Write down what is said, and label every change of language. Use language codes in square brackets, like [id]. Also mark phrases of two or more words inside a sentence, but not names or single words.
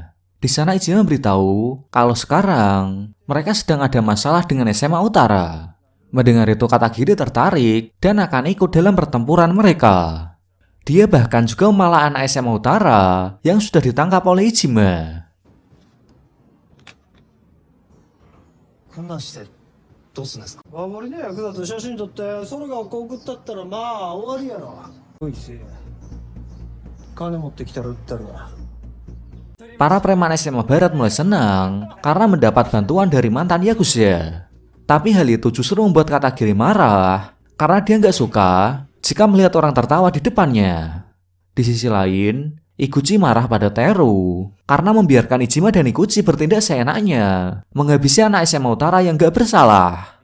[id] Di sana Ijima memberitahu kalau sekarang mereka sedang ada masalah dengan SMA Utara. Mendengar itu Katagiri tertarik dan akan ikut dalam pertempuran mereka. Dia bahkan juga memalah anak SMA Utara yang sudah ditangkap oleh Iijima. [ja] こんなんしてどうすんですか。守りの役だと写真撮ってそれがこう送ったったらまあ終わりやろ。おいせ金持ってきたら売ったるわ。 [id] Para preman SMA Barat mulai senang karena mendapat bantuan dari mantan Yakuza. Tapi hal itu justru membuat Katagiri marah karena dia nggak suka jika melihat orang tertawa di depannya. Di sisi lain, Iguchi marah pada Teru karena membiarkan Iijima dan Iguchi bertindak seenaknya, menghabisi anak SMA Utara yang nggak bersalah.